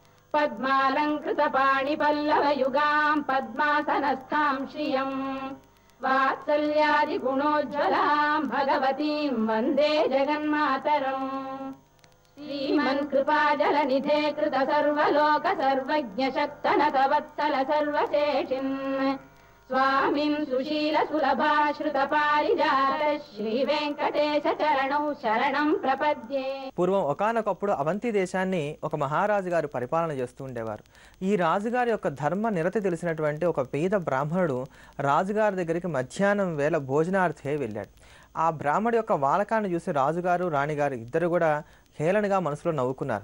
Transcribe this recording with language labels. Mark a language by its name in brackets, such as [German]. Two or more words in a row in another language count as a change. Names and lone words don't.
[Sanskrit] पद्मालङ्कृतपाणिपल्लवयुगां पद्मासनस्थां श्रियम् वात्सल्यादिगुणोज्ज्वलां भगवतीं वन्दे जगन्मातरम् श्रीमन्कृपाजलनिधे कृत सर्वलोक सर्वज्ञ शक्तनतवत्सल सर्वशेषिन् स्वामिं सुशील सुलभाश्रुत पारिजात శ్రీ వెంకటేశ చరణౌ శరణం ప్రపద్యే. [Telugu] పూర్వం ఒకానొకప్పుడు అవంతి దేశాన్ని ఒక మహారాజు గారు పరిపాలన చేస్తూ ఉండేవారు. ఈ రాజుగారి యొక్క ధర్మ నిరతి తెలిసినటువంటి ఒక పేద బ్రాహ్మణుడు రాజుగారి దగ్గరికి మధ్యాహ్నం వేళ భోజనార్థే వెళ్ళాడు. ఆ బ్రాహ్మణుడి యొక్క వాలకాన్ని చూసి రాజుగారు రాణిగారు ఇద్దరు కూడా హేళనగా మనసులో నవ్వుకున్నారు.